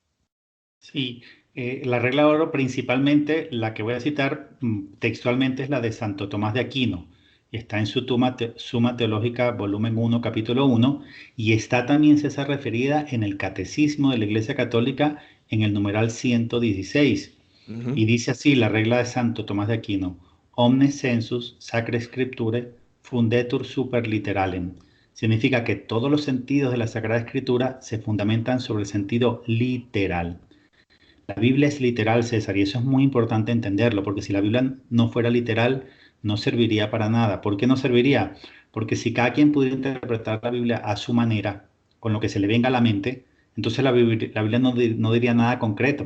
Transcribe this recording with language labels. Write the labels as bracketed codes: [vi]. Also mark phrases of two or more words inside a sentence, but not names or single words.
[es] Sí, la regla de oro principalmente, la que voy a citar textualmente es la de Santo Tomás de Aquino. Está en su Suma Teológica, volumen 1, capítulo 1, y está también César referida en el Catecismo de la Iglesia Católica en el numeral 116. Ujú. Y dice así la regla de Santo Tomás de Aquino: [la] Omnes sensus sacra scripturae fundetur super literalem. [es] Significa que todos los sentidos de la Sagrada Escritura se fundamentan sobre el sentido literal. La Biblia es literal, César, y eso es muy importante entenderlo, porque si la Biblia no fuera literal, no serviría para nada. ¿Por qué no serviría? Porque si cada quien pudiera interpretar la Biblia a su manera, con lo que se le venga a la mente, entonces la Biblia no diría nada concreto.